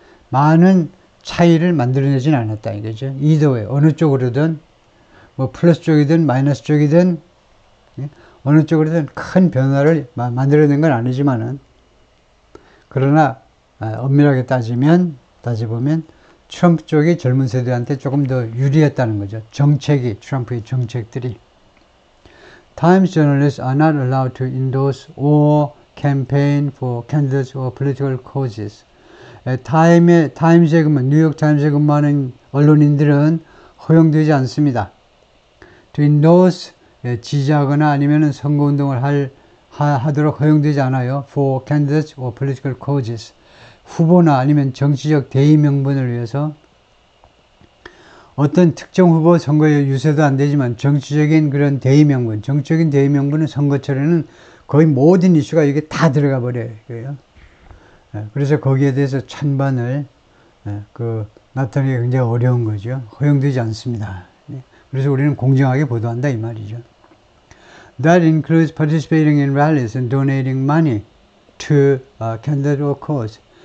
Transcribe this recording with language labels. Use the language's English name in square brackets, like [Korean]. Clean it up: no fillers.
[Korean] 많은 차이를 만들어내진 않았다 이거죠. [English] either way, [Korean] 어느 쪽으로든 뭐 플러스 쪽이든 마이너스 쪽이든 어느 쪽으로든 큰 변화를 만들어낸 건 아니지만은, 그러나 엄밀하게 따지보면 트럼프 쪽이 젊은 세대한테 조금 더 유리했다는 거죠. 트럼프의 정책들이. [English] Times journalists are not allowed to endorse or campaign for candidates or political causes. [Korean] 타임스에 뉴욕 타임스에 근무하는 언론인들은 허용되지 않습니다. [English] To endorse, [Korean] 지지하거나 아니면 선거운동을 하도록 허용되지 않아요. [English] For candidates or political causes. [Korean] 후보나 아니면 정치적 대의 명분을 위해서, 어떤 특정 후보 선거에 유세도 안 되지만 정치적인 그런 대의 명분, 정치적인 대의 명분은 선거철에는 거의 모든 이슈가 이게 다 들어가 버려요. 그래서 거기에 대해서 찬반을 나타내기 굉장히 어려운 거죠. 허용되지 않습니다. 그래서 우리는 공정하게 보도한다 이 말이죠. [English] That includes participating in rallies and donating money to a candidate or cause.